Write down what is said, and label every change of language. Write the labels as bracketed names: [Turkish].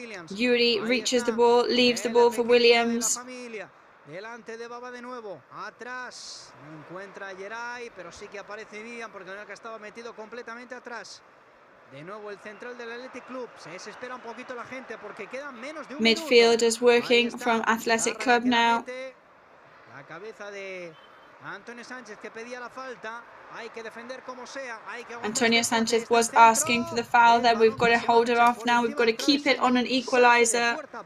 [English] Yuri reaches the ball, leaves the ball for Williams. [Spanish] Delante de Baba de nuevo, atrás, no encuentra a Geray, pero sí que aparece bien porque no estaba metido completamente atrás. De nuevo el central del Athletic Club, se desespera un poquito la gente porque quedan menos de un minuto. [English] Midfielders working from Athletic Club now. [Spanish] La cabeza de Antonio Sánchez que pedía la falta, hay que defender como sea. [English] Antonio Sánchez was asking for the foul there, we've got to hold it off now, we've got to keep it on an equaliser.